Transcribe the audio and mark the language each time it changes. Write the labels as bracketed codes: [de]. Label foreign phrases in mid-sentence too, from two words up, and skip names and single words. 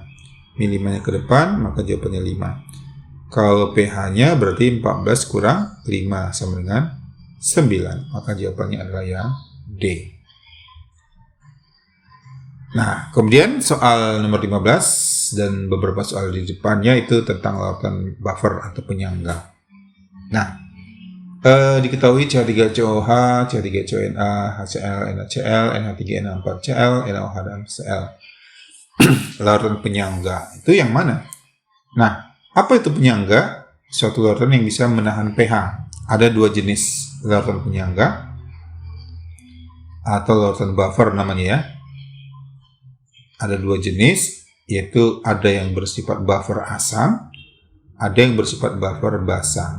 [id] Min 5-nya ke depan, maka jawabannya 5. Kalau pH-nya berarti 14 kurang 5 sama dengan 9. Maka jawabannya adalah yang D. Nah, kemudian soal nomor 15 dan beberapa soal di depannya itu tentang larutan buffer atau penyangga. Nah, diketahui CH3COH, CH3CONa, HCl, NaCl, NH3NA4Cl, NaOH, dan Cl. Larutan penyangga itu yang mana? Nah, apa itu penyangga? Suatu larutan yang bisa menahan pH. Ada 2 jenis larutan penyangga atau larutan buffer namanya ya. Ada 2 jenis, yaitu ada yang bersifat buffer asam, ada yang bersifat buffer basa.